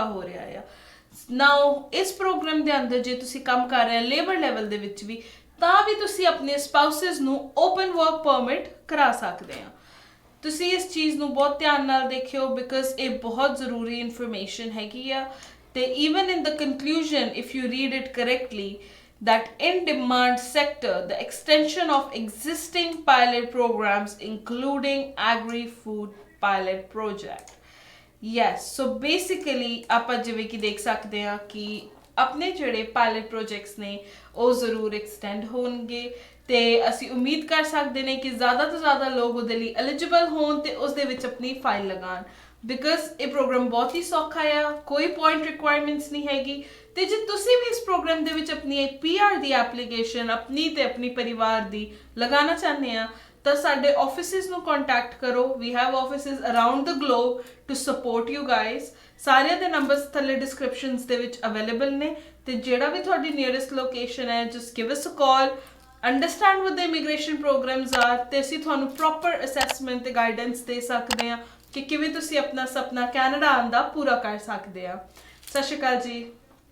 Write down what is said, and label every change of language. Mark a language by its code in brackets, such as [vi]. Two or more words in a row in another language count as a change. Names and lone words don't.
[pa] ਹੋ ਰਿਹਾ ਆ ਨਾਓ ਇਸ ਪ੍ਰੋਗਰਾਮ ਦੇ ਅੰਦਰ ਜੇ ਤੁਸੀਂ ਕੰਮ ਕਰ ਰਹੇ ਹੋ [en] labour level [pa] ਦੇ ਵਿੱਚ ਵੀ ਤਾਂ ਵੀ ਤੁਸੀਂ ਆਪਣੇ ਸਪਾਊਸਸ ਨੂੰ [en] open work permit [pa] ਕਰਾ ਸਕਦੇ ਆ ਤੁਸੀਂ ਇਸ ਚੀਜ਼ ਨੂੰ ਬਹੁਤ ਧਿਆਨ ਨਾਲ ਦੇਖਿਓ ਬਿਕਾਜ਼ ਇਹ ਬਹੁਤ ਜ਼ਰੂਰੀ ਇਨਫੋਰਮੇਸ਼ਨ ਹੈਗੀ ਆ ਤੇ [en] even in the conclusion if you read it correctly that in demand sector the extension of existing pilot programs including Agri-Food Pilot project yes so basically [pa] ਆਪਾਂ ਜਿਵੇਂ ਕਿ ਦੇਖ ਸਕਦੇ ਹਾਂ ਕਿ ਆਪਣੇ ਜਿਹੜੇ [en] pilot projects [pa] ਨੇ ਉਹ ਜ਼ਰੂਰ ਐਕਸਟੈਂਡ ਹੋਣਗੇ ਤੇ ਅਸੀਂ ਉਮੀਦ ਕਰ ਸਕਦੇ ਨੇ ਕਿ ਜ਼ਿਆਦਾ ਤੋਂ ਜ਼ਿਆਦਾ ਲੋਕ ਉਹਦੇ ਲਈ ਐਲੀਜੀਬਲ ਹੋਣ ਤੇ ਉਸ ਦੇ ਵਿੱਚ ਆਪਣੀ ਫਾਈਲ ਲਗਾਉਣ ਬਿਕਾਜ਼ ਇਹ ਪ੍ਰੋਗਰਾਮ ਬਹੁਤ ਹੀ ਸੌਖਾ ਆ ਕੋਈ [en] point requirements [pa] ਨਹੀਂ ਹੈਗੀ ਤੇ ਜੇ ਤੁਸੀਂ ਵੀ ਇਸ ਪ੍ਰੋਗਰਾਮ ਦੇ ਵਿੱਚ ਆਪਣੀ PR ਦੀ ਐਪਲੀਕੇਸ਼ਨ ਆਪਣੀ ਤੇ ਆਪਣੀ ਪਰਿਵਾਰ ਦੀ ਲਗਾਉਣਾ ਚਾਹੁੰਦੇ ਆ ਤਾਂ ਸਾਡੇ ਆਫਿਸਿਸ ਨੂੰ ਕੰਟੈਕਟ ਕਰੋ [en] we have offices around the globe to support you guys [pa] ਸਾਰਿਆਂ ਦੇ ਨੰਬਰਸ ਥੱਲੇ ਡਿਸਕ੍ਰਿਪਸ਼ਨਸ ਦੇ ਵਿੱਚ ਅਵੇਲੇਬਲ ਨੇ ਤੇ ਜਿਹੜਾ ਵੀ ਤੁਹਾਡੀ [en] nearest location [pa] ਹੈ [en] just give us a call understand what the immigration programs are [pa] ਤੇ ਅਸੀਂ ਤੁਹਾਨੂੰ [en] proper assessment [pa] ਤੇ ਗਾਈਡੈਂਸ ਦੇ ਸਕਦੇ ਹਾਂ ਕਿ ਕਿਵੇਂ ਤੁਸੀਂ ਆਪਣਾ ਸੁਪਨਾ ਕੈਨੇਡਾ ਆਉਣ ਦਾ ਪੂਰਾ ਕਰ ਸਕਦੇ ਆ ਸਤਿ ਸ਼੍ਰੀ ਅਕਾਲ ਜੀ